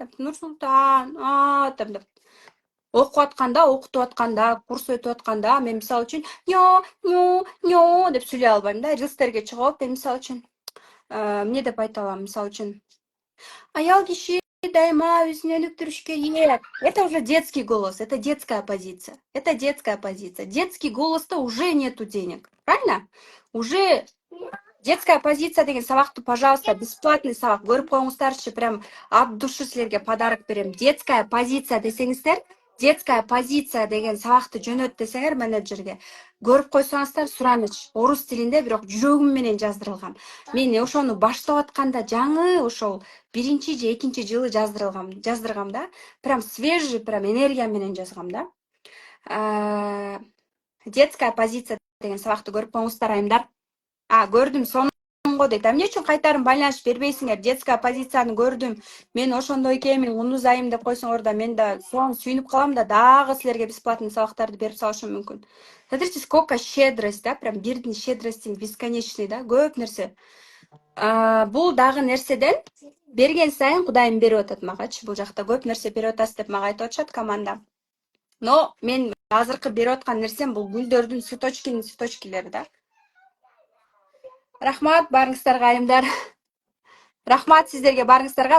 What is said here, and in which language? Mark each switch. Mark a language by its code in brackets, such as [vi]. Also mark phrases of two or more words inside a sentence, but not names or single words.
[ky] Нурсултан, деп. Окуп атканда, окутуп атканда, курс өтүп атканда мен мисалы үчүн деп сүйлөй албайм да. Рилстерге чыгып алып, мен мисалы үчүн эмне деп айта алам, мисалы үчүн аял киши дайыма өзүн өнүктүрүш керек. [ru] Это уже детский голос, это детская позиция. Это детская позиция. Детский голоста уже нету денег. Правильно? Уже детская позиция [ky] деген сабакты, [ru] пожалуйста, бесплатный сабак. [ky] Көрүп коюңуздарчы, [ru] прям от души силерге подарок берем. Детская позиция [ky] десеңиздер, [ru] детская позиция [ky] деген сабакты жөнөт десеңер менеджерге, көрүп койсоңуздар, сураныч, орус тилинде, бирок жүрөгүм менен жаздырылган. Мен ошону баштап атканда жаңы ошол 1-чи же 2-чи жылы жаздыргам да. [ru] Прям свежий, [ky] прям энергия менен жазгам да. [ru] Детская позиция [ky] деген сабакты көрүп коюңуздар, айымдар. Көрдүм, сонунго дейт. Эмне үчүн кайтарым байланыш бербейсиңер? [ru] Детская позицияны [ky] көрдүм. Мен ошондой экенмин, унуз айым деп койсоңор да, мен да сону сүйүнүп калам да, дагы силерге бесплатный сабактарды берип салышым мүмкүн. [ru] Смотрите, сколько щедрость, да? Прям бирдин щедрости бесконечный, да? [ky] Көп нерсе. Бул дагы нерседен берген сайын Кудайым берип атат магачы. Бул жакта көп нерсе берип атасыз деп мага айтып атышат команда. Но мен азыркы берип аткан нерсем бул гүлдөрдүн цветочкилери да. Рахмат барыңыздарга, айымдар. Рахмат сиздерге барыңыздарга.